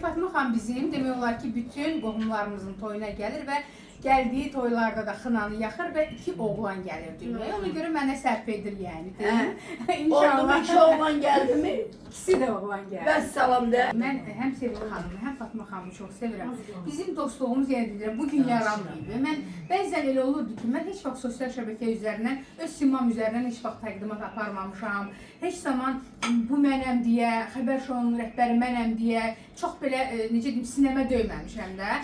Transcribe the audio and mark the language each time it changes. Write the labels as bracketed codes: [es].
[az] Fatma xan bizim demək olar ki, bütün qohumlarımızın toyuna gəlir və gəldiyi toylarda da xınanı yaxır və 2 oğlan gəlir dünyaya. Ona görə mənə sərf edir yəni. [tr] Oldu mu iki oğlan geldi mi? [az] İkisi də oğlan gəlir. Vəssalam de. Mən həm Sevil xanımı, həm Fatma xanımı çox sevirəm. Bizim dostluğumuz yenə deyirəm, bu gün yaranmayıb. Mən bəzən elə olurdu ki, mən heç vaxt sosial şəbəkə üzərindən, öz simam üzərindən heç vaxt təqdimat aparmamışam. Heç zaman bu mənəm deyə, xəbər şounun rəhbəri mənəm deyə, çox belə necə deyim, sinəmə döyməmişəm də.